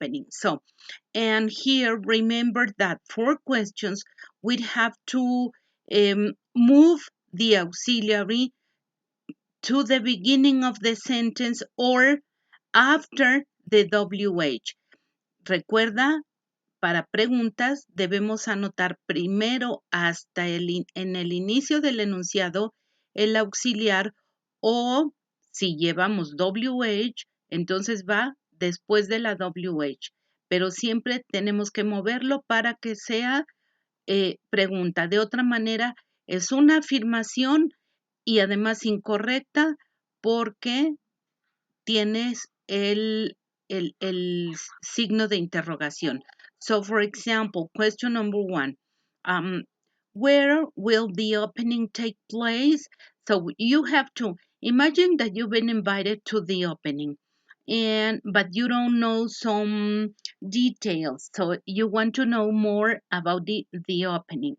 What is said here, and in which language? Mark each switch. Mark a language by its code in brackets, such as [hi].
[en] So, and here remember that for questions we have to move the auxiliary to the beginning of the sentence or after the WH. [es] Recuerda, para preguntas debemos anotar primero en el inicio del enunciado el auxiliar o si llevamos WH, entonces va después de la WH. pero siempre tenemos que moverlo para que sea pregunta. De otra manera, es una afirmación y además incorrecta porque tienes el signo de interrogación. [en] So, for example, question number 1. Where will the opening take place? So you have to imagine that you've been invited to the opening, but you don't know some details. So you want to know more about the opening.